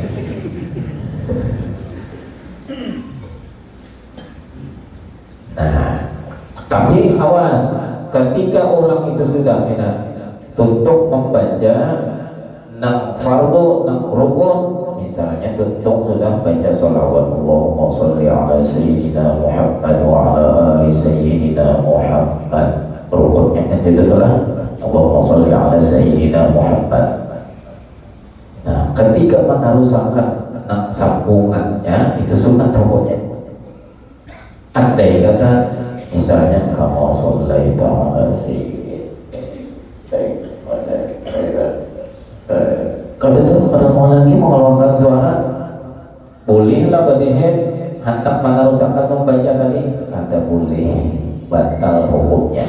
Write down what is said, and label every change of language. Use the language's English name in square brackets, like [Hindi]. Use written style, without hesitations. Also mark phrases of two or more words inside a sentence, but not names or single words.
[Banjar] Nah tapi awas ketika orang itu sudah untuk membaca nang fardu nang rukun misalnya tuntung sudah baca sholawat [Arabic] اللهم صل على سيدنا محمد وعلى آل سيدنا محمد [Banjar] rukunnya kan itu telah [Arabic] اللهم صل على سيدنا محمد. [Banjar] Nah ketika menaruhkan nang sambungannya itu sunat rukunnya. Andai kata misalnya kamu [Arabic] صليت على سيدنا [Banjar] kada mau lagi mengeluarkan suara bolehlah badihin hendak meneruskan membaca tadi kada boleh batal hukumnya.